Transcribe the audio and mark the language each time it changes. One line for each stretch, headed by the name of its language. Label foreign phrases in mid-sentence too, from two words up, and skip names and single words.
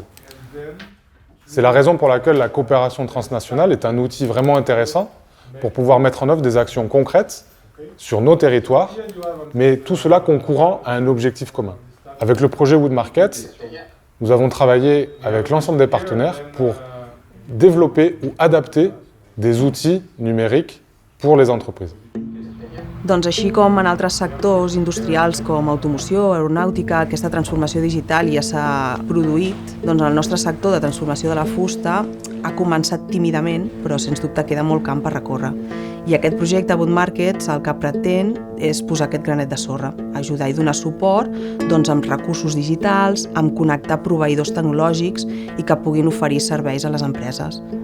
French: C'est la raison pour laquelle la coopération transnationale est un outil vraiment intéressant pour pouvoir mettre en œuvre des actions concrètes sur nos territoires, mais tout cela concourant à un objectif commun. Avec le projet Wood Market, nous avons travaillé avec l'ensemble des partenaires pour développer ou adapter des outils numériques pour les entreprises.
Catalan: Doncs així com en altres sectors industrials com automoció, aeronàutica, aquesta transformació digital ja s'ha produït, doncs el nostre sector de transformació de la fusta ha començat tímidament, però sens dubte queda molt camp per recórrer. I aquest projecte Wood Markets el que pretén és posar aquest granet de sorra, ajudar i donar suport amb recursos digitals, amb connectar proveïdors tecnològics i que puguin oferir serveis a les empreses.